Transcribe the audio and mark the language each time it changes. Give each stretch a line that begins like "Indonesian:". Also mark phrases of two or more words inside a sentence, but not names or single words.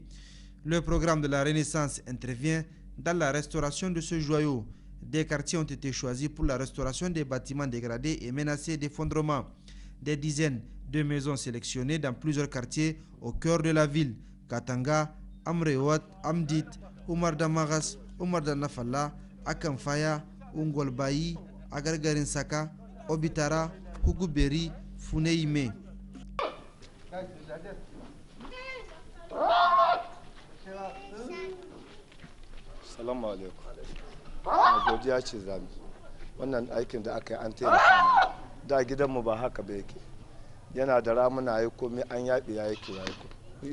French: Le programme de la Renaissance intervient dans la restauration de ce joyau. Des quartiers ont été choisis pour la restauration des bâtiments dégradés et menacés d'effondrement. Des dizaines de maisons sélectionnées dans plusieurs quartiers au cœur de la ville. Katanga, Amrewat, Amdit, Oumar Damaras, Oumar Danafalla, Akamfaya, Ungolbayi, Agargarin Saka, Obitara, Kouguberi, Funeime.
Arabic: السلام عليكم.
Hausa: Godiya ce zami. Wannan aikin da aka yi an taimaka mana. Da gidanmu ba haka ba yake. Yana da ramuna ya komai an yaɓe ya yake ya yi.